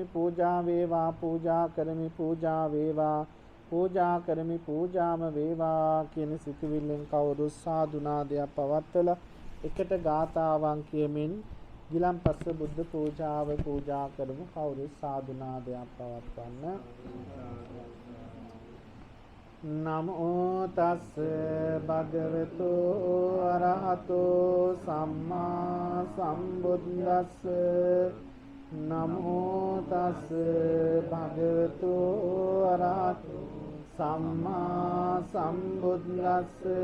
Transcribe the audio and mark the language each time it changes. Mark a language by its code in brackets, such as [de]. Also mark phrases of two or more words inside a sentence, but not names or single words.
[si] පූජා වේවා, පූජා කරමි, පූජා වේවා, පූජා කරමි, පූජාම වේවා කියන සිතවිල්ලෙන් කවුරු සාදු නාදයක් පවත්වලා එකට ගාතාවන් කියමින් ගිලන්පස බුද්ධ පූජාව පූජා කරමු. කවුරු සාදු නාදයක් පවත්වන්න. [pi] නමෝ තස් භගවතු අරහතෝ සම්මා සම්බුද්දස්ස. නමෝ තස් භගවතු අරහතෝ සම්මා සම්බුද්දස්ස.